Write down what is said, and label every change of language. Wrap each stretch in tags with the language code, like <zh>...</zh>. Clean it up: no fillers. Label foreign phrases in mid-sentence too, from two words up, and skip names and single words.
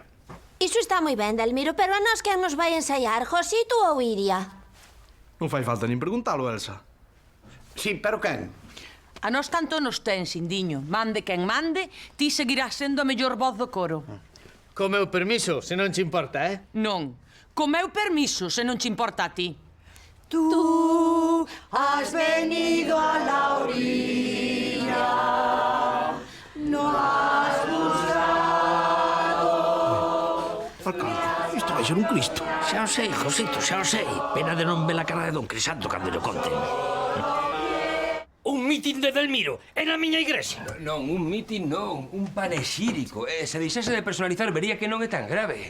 <gl>Iso está moi ben, Delmiro, pero a nós quen nos vai ensaiar, Josito ou Iria? Non fai falta nin preguntalo, Elsa. Sí, pero quen? A nós tanto nos ten, Xindiño. Mande quen mande, ti seguirás sendo a mellor voz do coro. Co meu permiso, se non che importa, Non. Co meu permiso, se non che importa a ti.</gl> <es>Tú has venido a la orilla, no has buscado.</es> <gl>Alcalde, isto vai ser un Cristo. Xa o sei, Josito, xa o sei. Pena de non ver a cara de Don Crisanto cando lle conten. Un mitin de Delmiro é na miña igrexa. Non, un mitin non, un panexírico. Se deixase de personalizar, vería que non é tan grave.</gl>